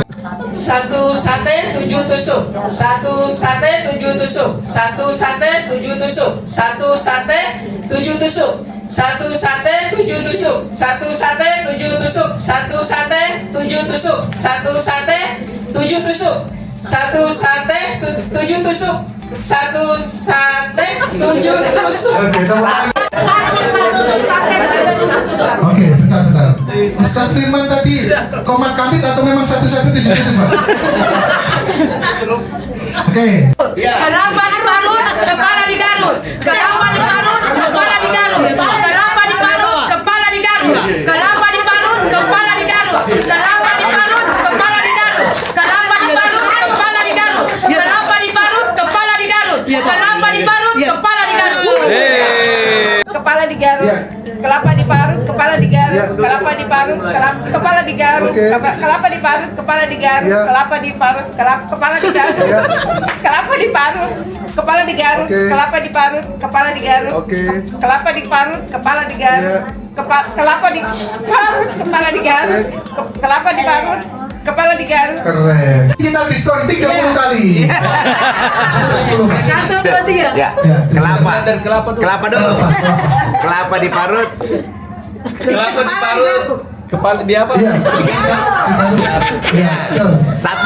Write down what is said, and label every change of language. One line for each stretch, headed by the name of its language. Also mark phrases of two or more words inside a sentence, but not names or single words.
Indonesian: 1 sate 7 tusuk, 1 sate 7 tusuk, 1 sate 7 tusuk, 1 sate 7 tusuk, 1 sate 7 tusuk, 1 sate 7 tusuk, 1 sate 7 tusuk, 1 sate 7 tusuk, 1 sate 7 tusuk, 1 sate 7 tusuk. Oke, tepuk tangan. Oke, bentar. Ustaz Firman tadi komat kami atau memang satu-satu 7 tusuk, Pak? Oke. Kelapa diparut, kepala digarut. Kelapa diparut, kepala digarut. Kelapa diparut, kepala digarut. Kelapa diparut, kepala digarut. Kelapa diparut, kepala digarut. Kelapa diparut, kepala digarut. Kelapa diparut, kepala digarut. Kelapa diparut, kepala digarut. Kepala digarut. Kelapa diparut, kepala digarut. Kelapa diparut, kepala digarut. Kelapa diparut, kepala digarut. Kelapa diparut, kepala digarut. Kelapa diparut, kepala digarut. Kelapa diparut, kepala digarut. Kelapa diparut, kepala digarut. Kelapa diparut, kepala digarut. Kelapa diparut, kepala digarut. Keren. Kita diskon 30 kali. 10. 1, 2, 3. Ya. Kelapa dulu. Kelapa diparut. Kelapa diparut, kepala di apa? Iya. Iya, betul. Satu.